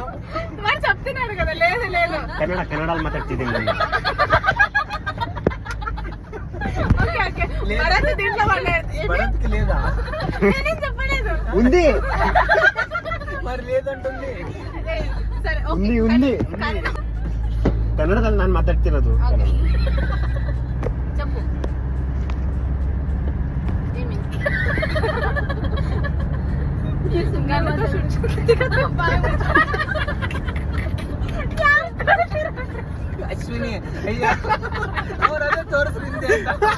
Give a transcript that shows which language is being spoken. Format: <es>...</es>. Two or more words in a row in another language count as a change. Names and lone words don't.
<te>మరి చెప్తున్నాడు కదా. లేదు లేదు,</te> <kn>కన్నడలో మాట్లాಡ್ತಿದ್ದೀನಿ ನಾನು.</kn> <en>OK OK.</en> <te>భరత్ దీంట్లో భరత్కి లేదా? నేనేం చెప్పలేదు. ఉంది, మరి లేదంటుంది. సరే ఉంది ఉంది.</te> <kn>ಕನ್ನಡದಲ್ಲಿ ನಾನು ಮಾತಾಡ್ತಿರೋದು.</kn> <te>చెప్పు.</te> <kn>ಅಶ್ವಿನಿ ಅವರದೇ ತೋರಿಸ್ತಿದ್ದೆ ಅಂತ.</kn>